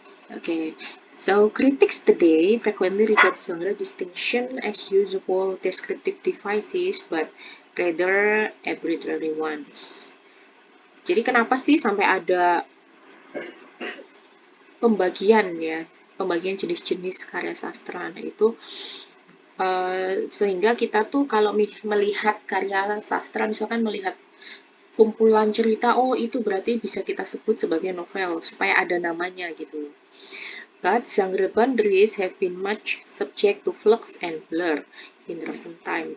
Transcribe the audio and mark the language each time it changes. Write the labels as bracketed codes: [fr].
[en] Okay, so critics today frequently regard genre distinction as useful descriptive devices, but rather arbitrary ones. [id] Jadi kenapa sih sampai ada pembagian jenis-jenis karya sastra? Nah itu sehingga kita tuh kalau melihat karya sastra, misalkan melihat kumpulan cerita, oh itu berarti bisa kita sebut sebagai novel, supaya ada namanya gitu. [en] But genre boundaries have been much subject to flux and blur in recent time.